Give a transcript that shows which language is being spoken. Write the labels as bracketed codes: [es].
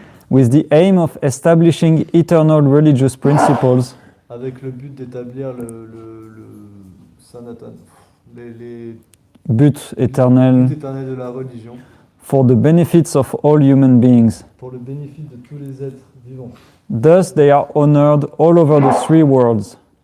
[en] With the aim of establishing eternal religious principles [fr] avec le but d'établir le sanatan, les buts éternels buts éternels de la religion, [en] for the benefits of all human beings. [fr] pour le bénéfice de tous les êtres vivants. [en] Thus they are honored all over the 3 worlds.